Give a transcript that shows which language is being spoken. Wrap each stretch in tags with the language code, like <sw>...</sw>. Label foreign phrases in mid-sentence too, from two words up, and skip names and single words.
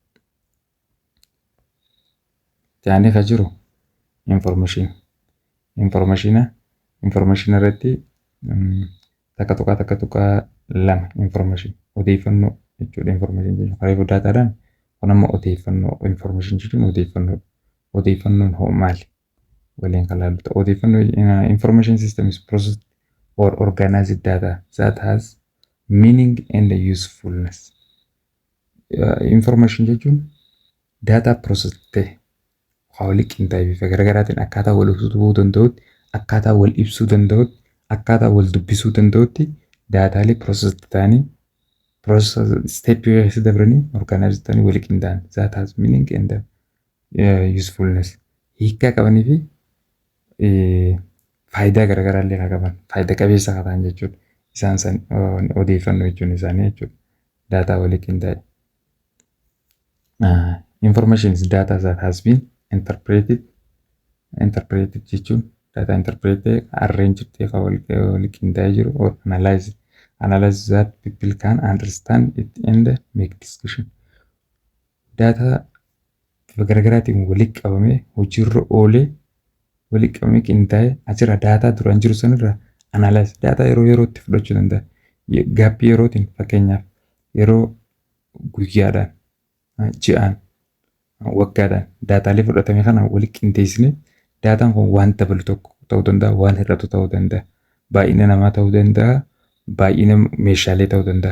<om>Jaanii kan jiru information irratti takka tuqaa lama information odeeffannoo jechuudha. Information jechuudha. Kareefu daataadhaan kun amma odeeffannoo information jechuun odeeffannoon hoo maali? Waliin kan laallu ta'u odeeffannoo</om> <en>information system is processed or organized data that has meaning and usefulness.</en> <om>Information jechuun</om> <en>data process</en> <om>ta'e waliin qindaa'ee bifa garaagaraatiin akkaataa wal ibsuu danda'utti, akkaataa wal ibsuu danda'utti, akkaataa wal dubbisuu danda'utti daataalee process ta'anii</om> <en>process step</en> <om>dabranii organized ta'anii waliin qindaa'an</om> <en>that has meaning and usefulness.</en> <om>Hiikaa qabanii fi faayidaa garaagaraa illee qaban faayidaa qabeessa qaban jechuudha. Isaan san odeeffannoo jechuun isaanii jechuudha. Data waliin qindaa'e.</om> <en>Information is data that has been interpreted jechuun data interpreted arranged</en> <om>ta'ee waliin qindaa'ee jiru</om> <en>or analyze that people can understand it and make discussion. Data garaagaraatiin waliin qabamee hojiirra oolee waliin qabamee qindaa'ee achirra daataa duraan jiru sanirra analyze daataa yerootti fudhachuu danda'a. Gaappii yerootiin fakkeenyaaf yeroo guyyaadhaan ji'aan waggaadhaan daataalee fudhatame kana waliin qindeessine daataan kun waan dabalu tokko ta'uu danda'a, waan hir'atu ta'uu danda'a, baay'ina namaa ta'uu danda'a, baay'ina meeshaalee ta'uu danda'a.</en>